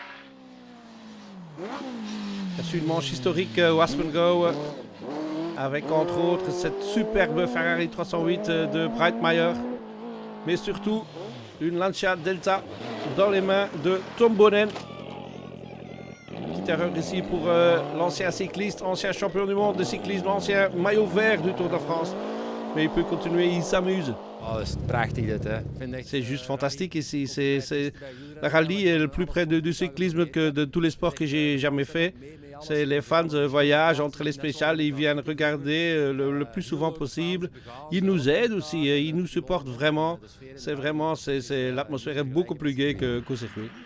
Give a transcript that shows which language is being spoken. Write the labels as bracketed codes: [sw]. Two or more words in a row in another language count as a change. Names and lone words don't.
[fr] Il y a su une manche historique au Aspengouw avec entre autres cette superbe Ferrari 308 de Breitmeier, mais surtout une Lancia Delta dans les mains de Tom Bonnen. Petite erreur ici pour l'ancien cycliste, ancien champion du monde de cyclisme, ancien maillot vert du Tour de France. Mais il peut continuer, il s'amuse. [nl] Oh, dat is prachtig dit, hè. [fr] C'est juste fantastique ici. Le rallye est le plus près du cyclisme que de tous les sports que j'ai jamais fait. Les fans voyagent entre les spéciales, ils viennent regarder le plus souvent possible. Ils nous aident aussi, ils nous supportent vraiment. L'atmosphère est beaucoup plus gaie qu'au circuit.